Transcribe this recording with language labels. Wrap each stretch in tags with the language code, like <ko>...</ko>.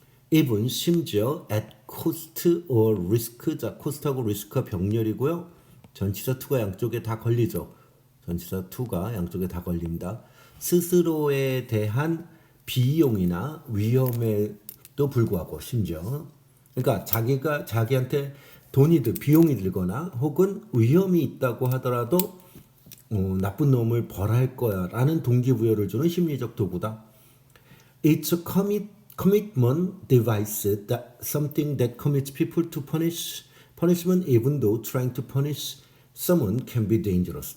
<en>even</en> <ko>심지어</ko> <en>at cost or risk.</en> <ko>자, cost하고 risk가 병렬이고요. 전치사 to가 양쪽에 다 걸리죠. 전치사 to가 양쪽에 다 걸립니다. 스스로에 대한 비용이나 위험에도 불구하고 심지어 그러니까 자기한테 비용이 들거나 혹은 위험이 있다고 하더라도 나쁜 놈을 벌할 거야 라는 동기부여를 주는 심리적 도구다.</ko> <en>It's a commitment device, something that commits people to punishment even though trying to punish someone can be dangerous.</en>